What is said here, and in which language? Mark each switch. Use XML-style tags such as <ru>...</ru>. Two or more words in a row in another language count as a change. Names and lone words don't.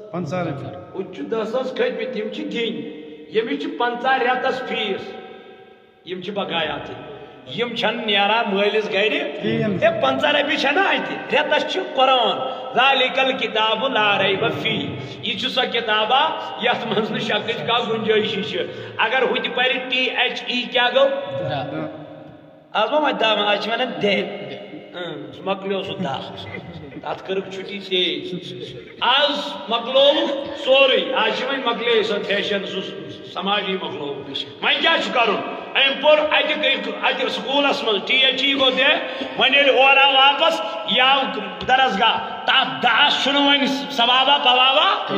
<ks>50 رۄپیہِ ہُتہِ 10,000 کھٔتمٕتۍ تِم چھِ دِنۍ ییٚمِس چھِ 50 رٮ۪تس فیس یِم چھِ بقایات یم چھن نیران مٲلِس گرِ ہے 50 رۄپیہِ چھنا اتہِ رٮ۪تس چھِ قرآن</ks> <ar>ذالک الکتاب لا ریب فیہ</ar> <ks>یہ چھِ سۄ کتابا یتھ منٛز نہٕ شکٕچ کانٛہہ گُنجٲیشی چھِ اگر ہُتہِ پرِ THE کیٛاہ گوٚو آز ما وۄنۍ دہ آز چھِ ونان دہ سُہ مۄکلیو سُہ دہ تتھ کٔرٕکھ چھُٹی ژیٖرۍ آز مۄکلووُکھ سورُے آز چھِ وۄنۍ مۄکلے سۄ فیشن سُہ سماجی مۄکلووُکھ وۄنۍ کیٛاہ چھُ کرُن أمۍ پوٚر اتہِ سکوٗلس منٛز THE گوٚو دہ وۄنۍ ییٚلہِ اورٕ آو واپس یہِ آو درسگاہ تتھ دہس چھُنہٕ وۄنۍ ثوابا پوابا</ks>